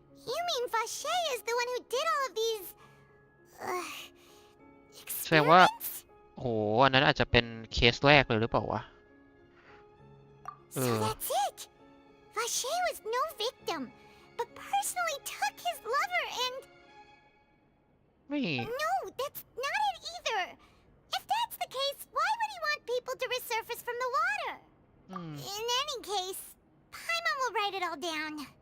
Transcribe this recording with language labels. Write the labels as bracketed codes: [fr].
[en] You mean Vache is the one who did all of these... [th] แสดงว่าโหอันนั้นอาจจะเป็นเคสแรกเลยหรือเปล่าวะ [en] So that's it! Vache was no victim, but personally took his lover and... No, that's not it either! If that's the case, why would he want people to resurface from the water? In any case, Paimon will write it all down.